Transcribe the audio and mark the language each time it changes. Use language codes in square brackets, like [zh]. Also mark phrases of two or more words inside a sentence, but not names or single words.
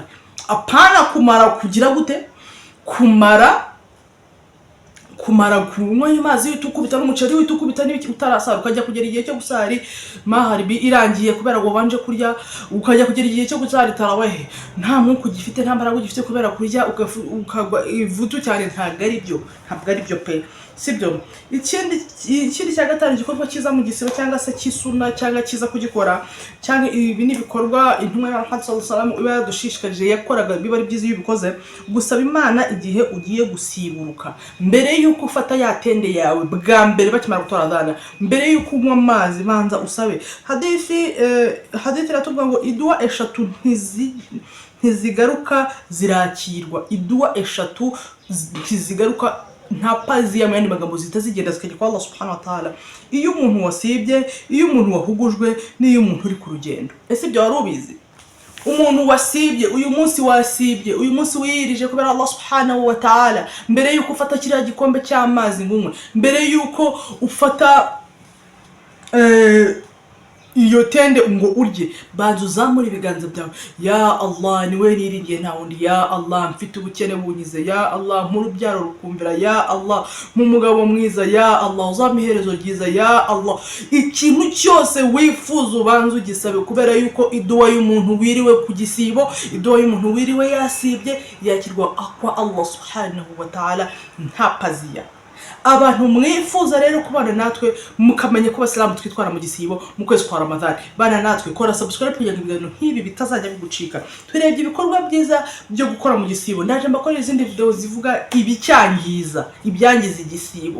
[rw] Apana kumara kugira gute, kumara kunywa amazi y'utukubita n'umuceri w'itukubita n'ibiki utarasara, ukajya kugera igihe cyo gusari maharibi irangiye kubera ngo banje kurya, ukajya kugera igihe cyo gusari tarawehe nta mwuka ugifite, nta mbaraga ugifite kubera kurya, ukagwa ivutu cyane. Ntabwo ari byo pe, sibyo? Ikindi cya gatanu, igikorwa cyiza mu gisibo cyangwa se cy'isuna cyangwa cyiza kugikora, cyangwa ibi ni bikorwa intumwa ya Muhammad [ar] صلى الله عليه وسلم [rw] iba yadushishikarije, yakoraga biba ari byiza iyo ubikoze, gusaba Imana igihe ugiye gusiburuka, mbere yuko ufata yatende yawe bwa mbere bakimara gutora adhana, mbere yuko unywa amazi banza usabe. Hadithi iratubwira ngo idua 3 ntizigaruka zirakirwa, idua 3 ntizigaruka, nta pazi ya mwandi magambo zitazigenda zikajya kwa [ar] الله سبحانه وتعالى. [rw] Iyo umuntu wasibye, iyo umuntu wahugujwe, n'iyo umuntu uri ku rugendo. Ese ibyo wari ubizi? Umuntu wasibye, uyu munsi wasibye, uyu munsi wirije kubera [ar] الله سبحانه وتعالى, [rw] mbere yuko ufata kiriya gikombe cy'amazi ngunywe, mbere yuko ufata iyo tende ngo urye, banza uzamura ibiganza byawe, [ar] يا الله [rw] niwe niringiye nta wundi, [ar] يا الله [rw] mfite ubukene bunyize, [ar] يا الله [rw] mu rubyaro rukumvira, [ar] يا الله [rw] mu mugabo mwiza, [ar] يا الله [rw] uzampa iherezo ryiza, [ar] يا الله [rw] ikintu cyose wifuza ubanza ugisabe, kubera yuko iduwa y'umuntu wiriwe ku gisibo, iduwa y'umuntu wiriwe yasibye yakirwa kwa [ar] الله سبحانه وتعالى [rw] nta paziya. Abantu mwifuza rero kubana natwe mukamenya ko Abasilamu twitwara mu gisibo mu kwezi kwa Ramadhan, bana natwe kora subscribe kugira ngo ibintu nk'ibi bitazajya bigucika. Turebye ibikorwa byiza byo gukora mu gisibo, naje mbakorera izindi video zivuga ibicyangiza, ibyangiza igisibo.